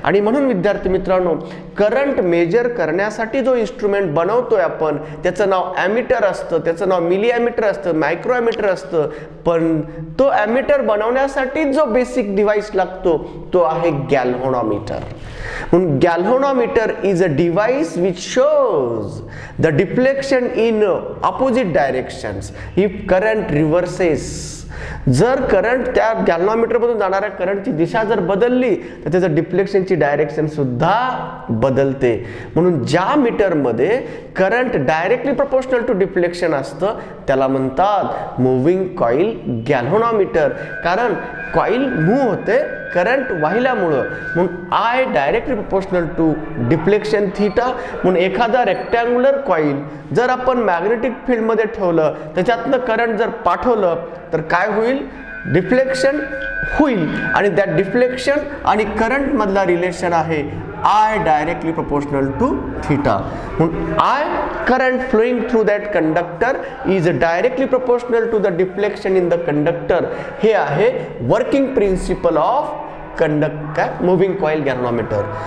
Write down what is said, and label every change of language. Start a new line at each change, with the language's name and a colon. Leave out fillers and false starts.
Marathi: आणि म्हणून विद्यार्थी मित्रांनो, करंट मेजर करण्यासाठी जो इन्स्ट्रुमेंट बनवतोय आपण त्याचं नाव ॲमीटर असतं, त्याचं नाव मिली ॲमीटर असतं, मायक्रो ॲमीटर असतं, पण तो ॲमीटर बनवण्यासाठी जो बेसिक डिव्हाइस लागतो तो आहे गॅल्व्हनोमीटर।
English: म्हणून galvanometer is a device which shows the deflection in opposite directions if current reverses।
Marathi: जर करंट त्या गॅल्व्हनोमीटर मधून जाणाऱ्या करंटची दिशा जर बदलली तर त्याचं डिफ्लेक्शनची डायरेक्शन सुद्धा बदलते। म्हणून ज्या मीटर मध्ये
English: current directly proportional to deflection
Marathi: असतं त्याला म्हणतात मूव्हिंग कॉइल गॅल्व्हनोमीटर, कारण कॉइल मूव्ह होते करंट वाहिल्यामुळं।
English: म्हणून I directly proportional to deflection theta.
Marathi: म्हणून एखादा रेक्टँग्युलर कॉइल जर आपण मॅग्नेटिक फील्ड मध्ये ठेवलं त्याच्यातलं करंट जर पाठवलं तर काय होईल, डिफ्लेक्शन होईल आणि त्या डिफ्लेक्शन आणि करंट मधला रिलेशन आहे
English: I directly proportional to theta. I current flowing through that conductor is directly proportional to the deflection in the conductor.
Marathi: हे आहे
English: working principle of moving coil galvanometer.